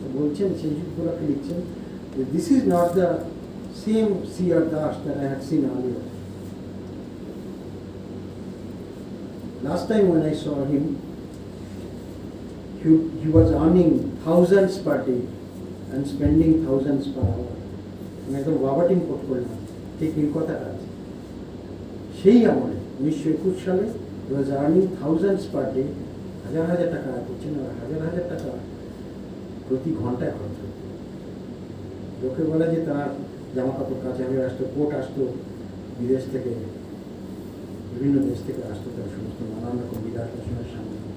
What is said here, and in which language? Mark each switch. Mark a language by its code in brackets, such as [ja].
[bn] বলছেন সেই যুগগুলোকে লিখছেন যে [en] this is not the same [bn] C.R. [en] Das that I had seen earlier. Last time when I saw him, he was earning thousands per day and spending thousands per hour. [bn] আমি একদম বাবাটিং coat করলাম, ঠিক এই কথাটা আছে। সেই আমলে 1921 সালে [en] he was earning thousands per day, [bn] হাজার হাজার টাকা আয় করছেন, আর হাজার হাজার টাকা প্রতি ঘন্টায় খরচ করতেন। লোকে বলে যে তার জামা কাপড় কাচা হয়ে আসতো, কোট আসতো বিদেশ থেকে, বিভিন্ন দেশ থেকে আসতো, তার সমস্ত নানান রকম বিলাস বসনের সামনে।